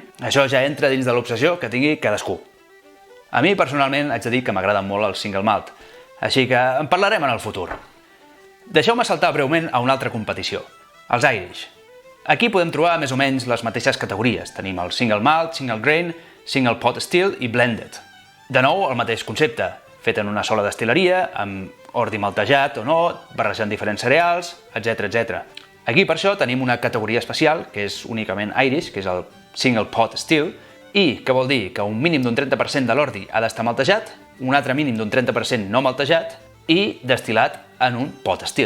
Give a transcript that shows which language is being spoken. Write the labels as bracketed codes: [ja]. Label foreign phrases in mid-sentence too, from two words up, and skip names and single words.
[ca] Això ja entra dins de l'obsessió que tingui cadascú. A mi, personalment, haig de dir que m'agrada molt el [en] Single Malt, [ca] així que en parlarem en el futur. Deixeu-me saltar breument a una altra competició, els Irish. Aquí podem trobar més o menys les mateixes categories. Tenim el [en] Single Malt, Single Grain, Single Pot Still [ca] i Blended. De nou, el mateix concepte, fet en una sola destil·leria, amb ordi maltejat o no, barrejant diferents cereals, etc. Aquí, per això, tenim una categoria especial, que és únicament Irish, que és el [en] Single Pot Still, [ca] i que vol dir que un mínim d'un 30% de l'ordi ha d'estar maltejat, un altre mínim d'un 30% no maltejat i destil·lat en un [en] pot still.